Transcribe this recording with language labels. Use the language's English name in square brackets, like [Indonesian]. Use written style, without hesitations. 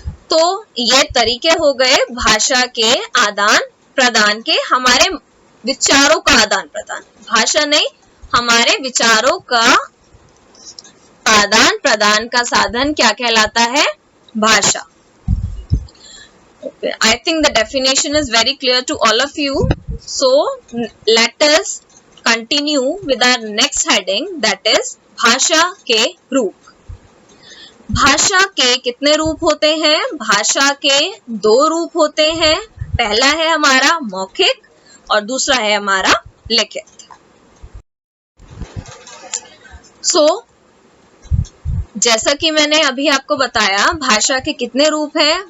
[Hindi] तो ये तरीके हो गए भाषा के आदान प्रदान के, हमारे विचारों का आदान प्रदान। भाषा नहीं, हमारे विचारों का आदान प्रदान का साधन क्या कहलाता है? भाषा। [English] Okay, I think the definition is very clear to all of you. So let us continue with our next heading, that is [Hindi] भाषा के रूप। भाषा के कितने रूप होते हैं? भाषा के दो रूप होते हैं। पहला है हमारा मौखिक और दूसरा है हमारा लिखित। जैसा कि मैंने अभी आपको बताया, भाषा के कितने रूप हैं?